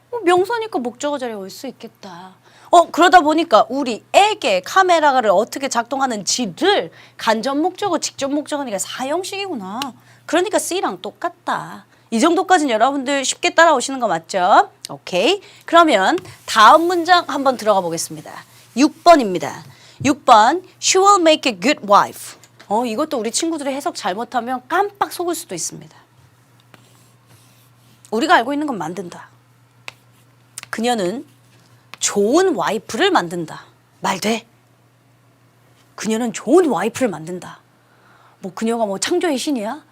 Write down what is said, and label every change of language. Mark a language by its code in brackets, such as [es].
[ko] 명사니까 목적어 자리에 올 수 있겠다. 그러다 보니까 우리에게 카메라를 어떻게 작동하는지를 간접 목적어, 직접 목적어니까 사형식이구나. 그러니까 C랑 똑같다. 이 정도까지는 여러분들 쉽게 따라오시는 거 맞죠? 오케이. 그러면 다음 문장 한번 들어가 보겠습니다. 6번입니다. 6번, [en] She will make a good wife. [ko] 이것도 우리 친구들이 해석 잘못하면 깜빡 속을 수도 있습니다. 우리가 알고 있는 건 만든다. 그녀는 좋은 와이프를 만든다. 말 돼? 그녀는 좋은 와이프를 만든다. 그녀가 창조의 신이야?